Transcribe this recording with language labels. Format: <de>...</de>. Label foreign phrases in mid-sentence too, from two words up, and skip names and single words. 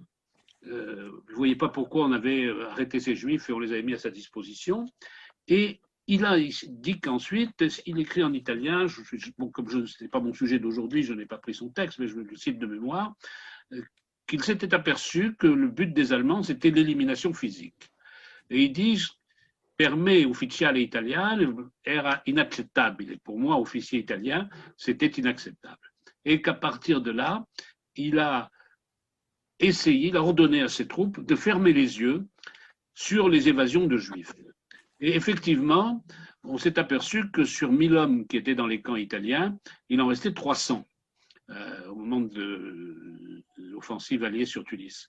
<fr>Il ne voyait pas pourquoi on avait arrêté ces Juifs et on les avait mis à sa disposition. Et il dit qu'ensuite, il écrit en italien, bon, comme ce n'est pas mon sujet d'aujourd'hui, je n'ai pas pris son texte, mais je le cite de mémoire, qu'il s'était aperçu que le but des Allemands, c'était l'élimination physique. Et il dit,</fr> <it>per me ufficiale italiano era inaccettabile.</it> <fr>Pour moi, officier italien, c'était inacceptable. Et qu'à partir de là, il a essayé, il a ordonné à ses troupes de fermer les yeux sur les évasions de Juifs. Et effectivement, on s'est aperçu que sur 1000 hommes qui étaient dans les camps italiens, il en restait 300 au moment de l'offensive alliée sur Tunis.</fr>